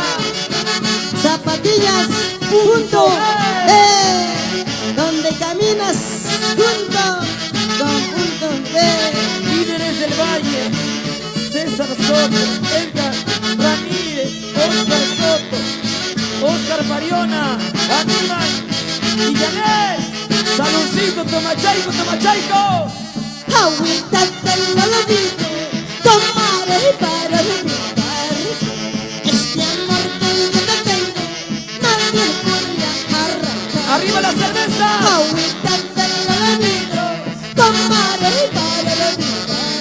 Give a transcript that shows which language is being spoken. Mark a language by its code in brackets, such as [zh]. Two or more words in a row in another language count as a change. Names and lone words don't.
[es] Zapatillas, punto, donde caminas junto con punto B. Líderes del Valle, César Soto, Edgar Ramírez, Oscar Soto, Mariona, Aníbal y Yanés. Saludcito, tomachaico, tomachaico. Agüita del olvido, tomaré para olvidar. Este amor que yo te tengo, nadie podría arrancar. Arriba la cerveza. Agüita del olvido, tomaré para olvidar.